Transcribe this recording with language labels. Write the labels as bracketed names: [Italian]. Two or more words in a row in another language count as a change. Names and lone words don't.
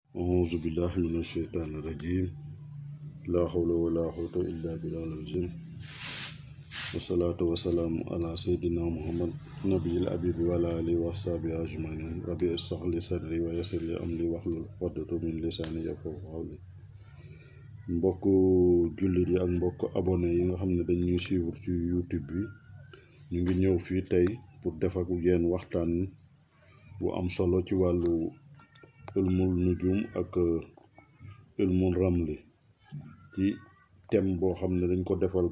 [Arabic] أعوذ بالله من الشيطان الرجيم لا حول ولا قوة إلا بالله العظيم والصلاة والسلام على سيدنا محمد نبي الأبيب وعلى آله وصحبه أجمعين ربي اشرح لي صدري ويسر لي أمري واحلل عقدة من لساني يفقهوا قولي [Wolof] mbokk jullit yi ak mbokk abonné yi nga xam ne dañ ñuy suivre ci YouTube bi ñu ngi ñëw fii tey pour def ak yéen waxtaan bu am solo ci wàllu [Arabic] علم النجوم [Wolof] ak [Arabic] علم الرمل [Wolof] ci thème boo xam ne dañ ko defal